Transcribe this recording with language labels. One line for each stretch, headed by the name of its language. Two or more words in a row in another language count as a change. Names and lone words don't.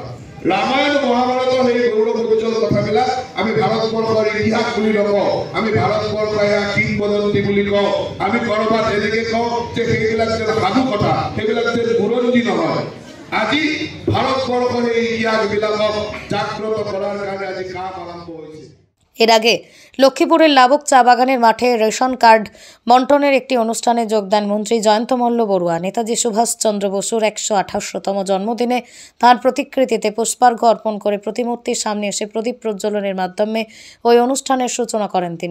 Assamese: ৰামায়ণ মহাভাৰতৰ সেই গৌৰৱোজ্জ্বল কথাবিলাক আমি ভাৰতবৰ্ষৰ ইতিহাস বুলি নকওঁ, আমি ভাৰতবৰ্ষৰ এয়া কিংবদন্তি বুলি কওঁ। আমি ক'ৰবাত এনেকৈ কওঁ যে সেইবিলাক যেন সাধু কথা, সেইবিলাক যেন বুৰঞ্জী নহয়। আজি ভাৰতবৰ্ষৰ এই ইতিহাসবিলাকক জাগ্ৰত কৰাৰ কাৰণে আজি কাম আৰম্ভ হৈছে।
Bangla: এর আগে লক্ষ্মীপুরের লাবক চা বাগানের মাঠে রেশন কার্ড বন্টনের একটি অনুষ্ঠানে যোগ দেন মন্ত্রী জয়ন্ত মল্ল বড়ুয়া। নেতাজি সুভাষচন্দ্র বসুর 128তম জন্মদিনে তাঁর প্রতিকৃতিতে পুষ্পার্ঘ্য অর্পণ করে প্রতিমূর্তির সামনে এসে প্রদীপ প্রজ্বলনের মাধ্যমে ওই অনুষ্ঠানের সূচনা করেন তিনি।